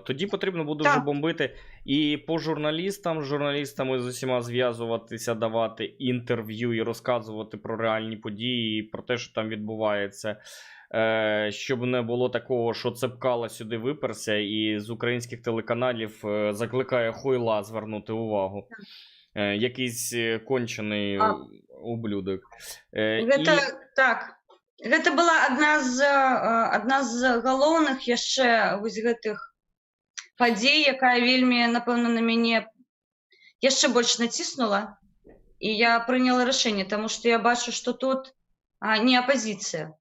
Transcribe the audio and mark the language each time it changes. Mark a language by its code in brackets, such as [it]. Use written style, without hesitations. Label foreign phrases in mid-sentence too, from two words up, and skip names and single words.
[uk] Тоді потрібно буде вже бомбити і по журналістам, з журналістами з усіма зв'язуватися, давати інтерв'ю і розказувати про реальні події, про те, що там відбувається. Щоб не було такого, що Цепкало сюди виперся і з українських телеканалів закликає Хойла звернути увагу. Якийсь кончений ублюдок. Так. [be] Гэта была адна з галоўных яшчэ вось гэтых падзей, якая вельмі, напэўна, на мяне яшчэ больш націснула. І я прыняла рашэнне, таму што я бачу, што тут не апазіцыя.